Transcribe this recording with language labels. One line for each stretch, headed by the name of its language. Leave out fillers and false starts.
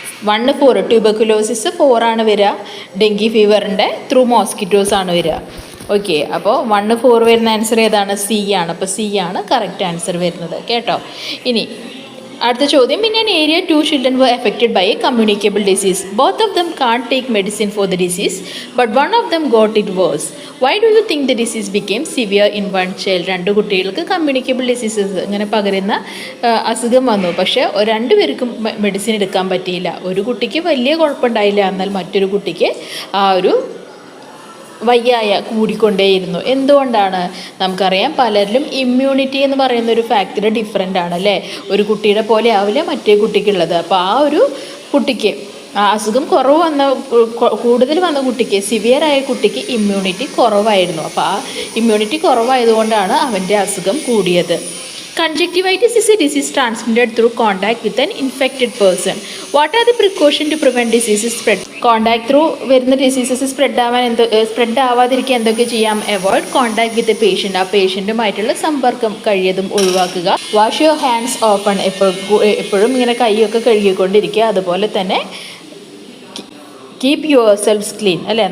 Malayalam: 1-4 tuberculosis 4 ആണ് വരിക. Dengue ഫീവറിൻ്റെ through mosquitoes ആണ് വരിക. ഓക്കെ, അപ്പോൾ 1-4 വരുന്ന ആൻസർ ഏതാണ്? സി ആണ്. അപ്പോൾ സി ആണ് കറക്റ്റ് ആൻസർ വരുന്നത് കേട്ടോ. ഇനി അടുത്ത ചോദ്യം,
English: In an area 2 children were affected by a communicable disease. Both of them can't take medicine for the disease, but one of them got it worse. Why do you think the disease became severe in one child?
Malayalam: 2 കുട്ടികൾക്ക് communicable diseases ഇങ്ങനെ പകരുന്ന അസുഖം വന്നു. പക്ഷേ 2 പേർക്കും medicine എടുക്കാൻ പറ്റിയില്ല. ഒരു കുട്ടിക്ക് വലിയ കുഴപ്പമുണ്ടായില്ല, എന്നാൽ മറ്റൊരു കുട്ടിക്ക് ആ ഒരു വയ്യായ കൂടിക്കൊണ്ടേയിരുന്നു. എന്തുകൊണ്ടാണ്? നമുക്കറിയാം, പലരിലും ഇമ്മ്യൂണിറ്റി എന്ന് പറയുന്ന ഒരു ഫാക്ടർ ഡിഫറെൻ്റ് ആണ് അല്ലേ. ഒരു കുട്ടിയുടെ പോലെ ആവില്ല മറ്റേ കുട്ടിക്കുള്ളത്. അപ്പോൾ ആ ഒരു കുട്ടിക്ക് അസുഖം കൂടുതൽ വന്ന കുട്ടിക്ക്, സിവിയറായ കുട്ടിക്ക് ഇമ്മ്യൂണിറ്റി കുറവായിരുന്നു. അപ്പോൾ ആ ഇമ്മ്യൂണിറ്റി കുറവായതുകൊണ്ടാണ് അവൻ്റെ അസുഖം കൂടിയത്.
English: Conjunctivitis is a disease transmitted through contact with an infected person. What are the precautions to prevent diseases spread? Contact through
Malayalam: വരുന്ന ഡിസീസസ് സ്പ്രെഡ് ആവാതിരിക്കാൻ എന്തൊക്കെ ചെയ്യാം?
English: Avoid contact with a patient.
Malayalam: ആ പേഷ്യൻറ്റുമായിട്ടുള്ള സമ്പർക്കം കഴിയതും ഒഴിവാക്കുക.
English: Wash your hands often.
Malayalam: എപ്പോഴും ഇങ്ങനെ കൈയൊക്കെ കഴുകിക്കൊണ്ടിരിക്കുക. അതുപോലെ തന്നെ
English: keep your selves clean,
Malayalam: അല്ലേ?